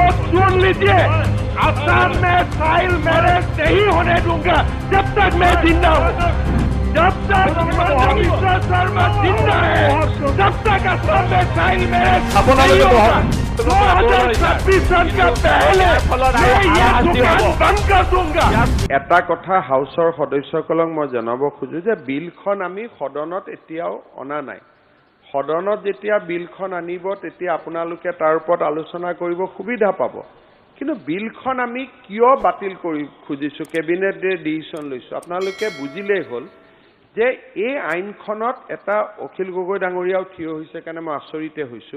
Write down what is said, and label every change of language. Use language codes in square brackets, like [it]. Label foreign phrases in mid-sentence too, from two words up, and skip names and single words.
[hi] सुन लीजिए, असम में चाइल्ड मैरिज नहीं होने दूंगा जब तक मैं जिंदा हूँ। जब तक हिमंता बिस्वा शर्मा जिंदा है तब तक असम में चाइल्ड मैरिज नहीं होगा। 2026 सन का पहले मैं ये दुकान बंद कर दूंगा। [as] এটা কথা হাউসৰ সদস্যসকলক মই জনাব খোজো যে বিলখন আমি সদনত এতিয়াও অনা নাই। সদনত যেতিয়া বিলখন আনিব তেতিয়া আপোনালোকে তাৰ ওপৰত আলোচনা কৰিব সুবিধা পাব। কিন্তু বিলখন আমি কিয় বাতিল কৰি খুজিছো কেবিনেটে ডিসিশন লৈছো আপোনালোকে বুজিলেই হ'ল যে এই আইনখনত এটা অখিল গগৈ ডাঙৰীয়াও থিয় হৈছে কাৰণে মই আচৰিতে হৈছো।